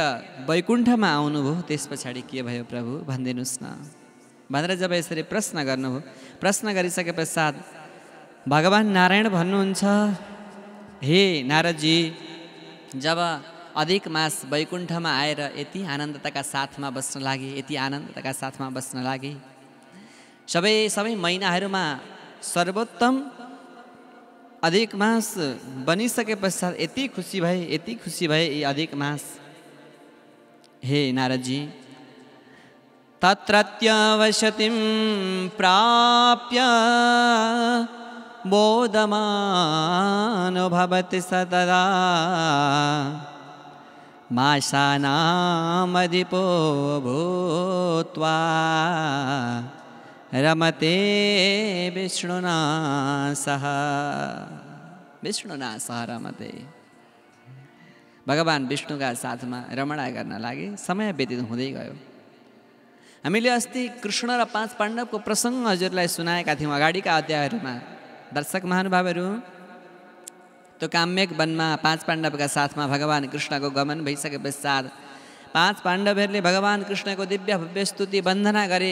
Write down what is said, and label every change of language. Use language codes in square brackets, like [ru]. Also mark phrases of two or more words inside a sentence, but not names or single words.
[ne] वैकुण्ठमा आउनुभयो, त्यस पछाडि के भयो प्रभु भनिदिनुहोस् न भनेर जब यसरी प्रश्न गर्नुभयो, प्रश्न गरिसके पश्चात भगवान नारायण भन्नुहुन्छ, हे नारदजी, जब अधिक मास वैकुण्ठमा आएर यति आनन्दताका साथमा बस्न लागे, यति आनन्दताका साथमा बस्न लागे, सबै महिनाहरूमा सर्वोत्तम अधिक मास बनिसके पश्चात यति खुसी भए यी अधिक मास। हे नारदजी, [sa] तत्रत्यवसतिं प्राप्य बोधमानो भवति सतदा माशानामधिपो भूत्वा रमते विष्णुना सह। विष्णुना सह रमते। [ne] भगवान विष्णुका साथमा रमणा गर्न लागे। समय व्यतीत हुँदै गयो। हामीले अस्ति कृष्ण र 5 पाण्डवको प्रसङ्ग हजुरलाई सुनाएका थियौँ अगाडिका अध्यायहरूमा। दर्शक महानुभावहरू, त्यो काम्यक वनमा 5 पाण्डवका साथमा भगवान कृष्णको गमन भइसके पश्चात 5 पाण्डवहरूले भगवान कृष्णको दिव्य भव्य स्तुति वन्दना गरे।